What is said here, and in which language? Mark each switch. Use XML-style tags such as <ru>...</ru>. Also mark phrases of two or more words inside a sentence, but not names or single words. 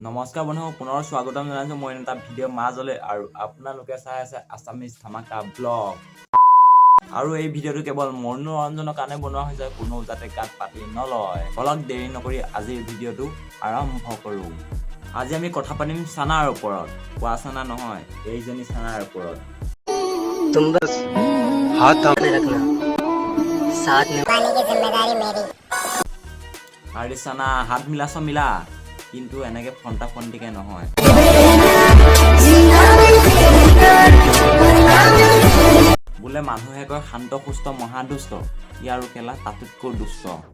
<as>নমস্কাৰ বন্ধু পুনৰ স্বাগতম জনাইছো মই এটা ভিডিঅ' মাজলৈ আৰু আপোনালোকে চাই আছে আছামিজ ধামাকা ব্লগ আৰু এই ভিডিঅ'টো কেৱল মনোৰঞ্জনৰ কাৰণে বনোৱা হৈছে কোনো যাতে গাত পাতি নলয় অলপ দেৰি নকৰি আজিৰ ভিডিঅ'টো আৰম্ভ কৰো আজি আমি কথা পাতিম সানাৰ ওপৰত কোৱা সানা নহয় এইজনী সানাৰ ওপৰত</as> <hi>तुम बस हाथ थामे रखना साथ में पानी की जिम्मेदारी मेरी</hi> <as>আৰে সানা হাত মিলাছ মিলা কিন্তু এনেকে ফন্টা ফন্টিকে নহয় বোলে মানুহে কয় শান্ত সুস্থ মহাদুষ্ট ইয়াৰো কেলা তাতোতকৈ দুষ্ট</as>